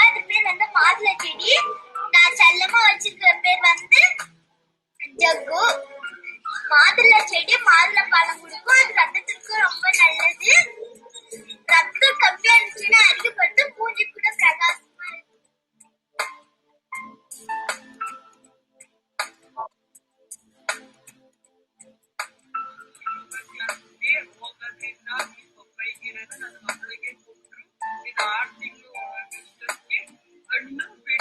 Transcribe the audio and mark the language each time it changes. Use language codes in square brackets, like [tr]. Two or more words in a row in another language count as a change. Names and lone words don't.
[ta] அது பேர் வந்து மாதுளை செடி. நான் செல்லமா வச்சிருக்கிற பேர் வந்து ஜக்கு. மாதுளை செடி மாதுளை பழம் கொடுக்கும். அது ரத்தத்துக்கு ரொம்ப நல்லது. ரத்தம் கம்மியா இருந்துச்சுன்னா அடிக்கப்பட்டு பூஞ்சி கூட பிரகாசமா இருக்கும். [kn] ನನ್ನ ಮಕ್ಕಳಿಗೆ ಕೊಟ್ಟರು. ಇದು 6 ತಿಂಗಳು ಅಷ್ಟಕ್ಕೆ ಹಣ್ಣು ಬಿಡುತ್ತೆ.